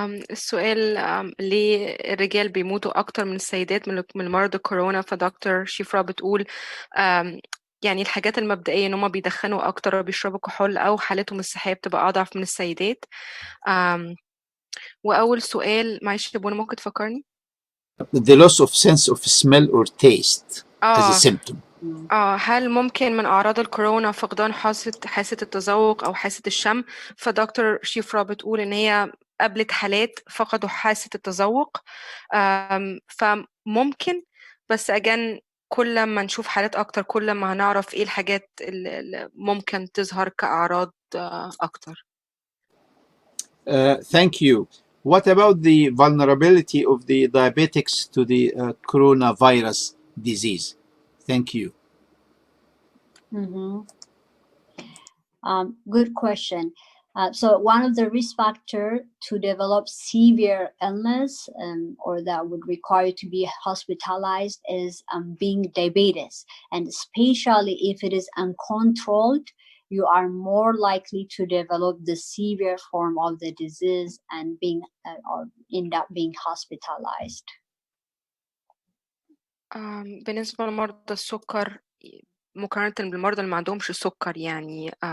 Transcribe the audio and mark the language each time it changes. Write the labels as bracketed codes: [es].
[ar] السؤال ليه الرجال بيموتوا أكتر من السيدات من مرض الكورونا؟ فدكتور شيفرا بتقول يعني الحاجات المبدئية إن هما بيدخنوا أكتر وبيشربوا كحول أو حالتهم الصحية بتبقى أضعف من السيدات. وأول سؤال معلش يا بونا ممكن تفكرني؟ [en] The loss of sense of smell or taste as a symptom. [ar] هل ممكن من أعراض الكورونا فقدان حاسة التذوق أو حاسة الشم؟ فدكتور شيفرا بتقول إن هي قابلت حالات فقدوا حاسة التذوق، فممكن، بس أجان كل ما نشوف حالات أكتر كل ما هنعرف إيه الحاجات اللي ممكن تظهر كأعراض أكتر. [en] Thank you. What about the vulnerability of the diabetics to the coronavirus disease? Thank you. Good question. So one of the risk factors to develop severe illness or that would require you to be hospitalized is being diabetes. And especially if it is uncontrolled, you are more likely to develop the severe form of the disease and or end up being hospitalized. [ar] بالنسبة لمرضى السكر مقارنة بالمرضى اللي ما عندهمش سكر، يعني